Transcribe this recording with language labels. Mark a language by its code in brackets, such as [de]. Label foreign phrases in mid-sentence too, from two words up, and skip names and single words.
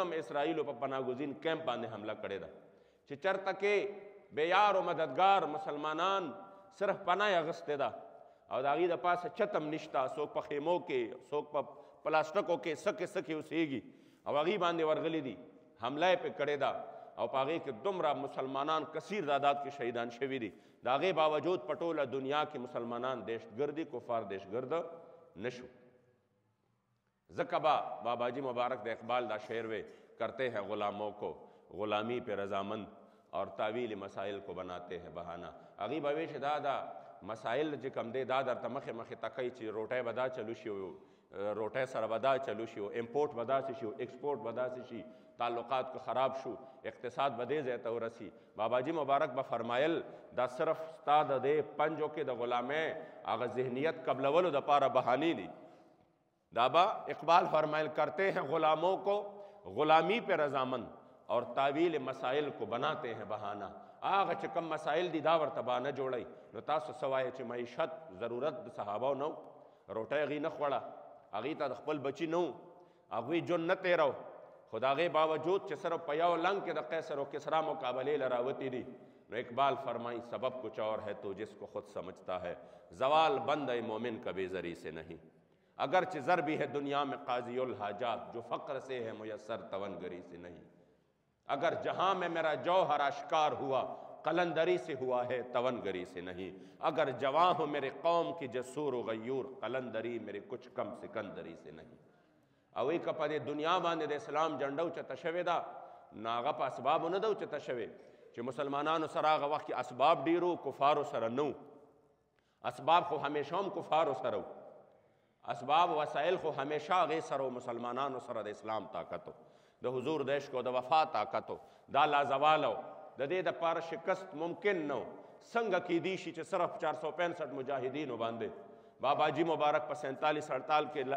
[ps] هم اسرائیلو په پناهګزین کیمپ باندې حمله کړې ده چې چېرته کې بې یار و مددګار مسلمانان صرف پناه یې اخیستې ده او د هغې د پاسه چت هم نشته څوک په خیمو کې څوک په پلاسټکو کې سکې سکې اوسېږي او هغې باندې ورغلي دي حمله یې پرې کړې ده او په هغې کې دومره مسلمانان کثیر تعداد کې شهیدان شوي دي د هغې باوجود په ټوله دنیا کې مسلمانان دهشتګردي کفار دهشتګرد نشو ځکه به باباجي مبارک د اقبال دا شعر وے [ur] کرتے ہیں غلاموں کو غلامی پہ رضامند اور تعویل مسائل کو بناتے ہیں بہانہ [ps] هغې به وی چې دا مسایل چې کوم دی دا درته مخې مخې تکوي چې روټۍ به دا چلو شي روټۍ سره به دا چلو شي امپورټ به داسې شي ایکسپورټ به داسې شي تعلقات کو خراب شو اقتصاد به دې ځای ته ورسي باباجي مبارک به فرمایل دا صرف ستا د دې پنجو کې د غلامۍ هغه ذهنیت قبلولو دپاره بهانې دي دا به اقبال فرمایل [ur] کرتے ہیں غلاموں کو غلامی پہ رضامند اور تعویل مسائل کو بناتے ہیں بہانہ [ps] هغه چې کوم مسایل دي دا ورته بهانه جوړوي نو تاسو څه وایئ چې معیشت ضرورت د صحابو نه روټۍ هغې نه خوړه هغې ته د خپل بچي نه هغوی ژوند نه تېرو خو د هغې باوجود چې صرف په یو لنګ کې د قیصر و کسرا مقابلې له راوتي دي نو اقبال فرمائی [ur] سبب کچھ اور ہے تو جس کو خود سمجھتا ہے زوال بند مومن کبھی زری سے نہیں اگرچہ زر بھی ہے دنیا میں قاضی الحاجات جو فقر سے ہے میسر تونگری سے نہیں اگر جہاں میں میرا جوہر آشکار ہوا قلندری سے ہوا ہے تونگری سے نہیں اگر جواں ہو میرے قوم کی جسور و غیور قلندری میرے کچھ کم سکندری سے نہیں [ps] او ای که په دې دنیا باندې د اسلام جنډه اوچته شوې ده نو هغه په اسبابو نه ده اوچته شوې چې مسلمانانو سره هغه وخت کې اسباب ډېرو کفارو سره نه اسباب خو همیشه هم کفارو سره اسباب وسایل خو همیشه هغې سره مسلمانانو سره د اسلام طاقت د حضور د عشق او د وفا طاقت دا لازوال د دې دپاره شکست ممکن نه څنګه کیدی شي چې صرف 465 مجاهدینو باندې باباجي مبارک په 47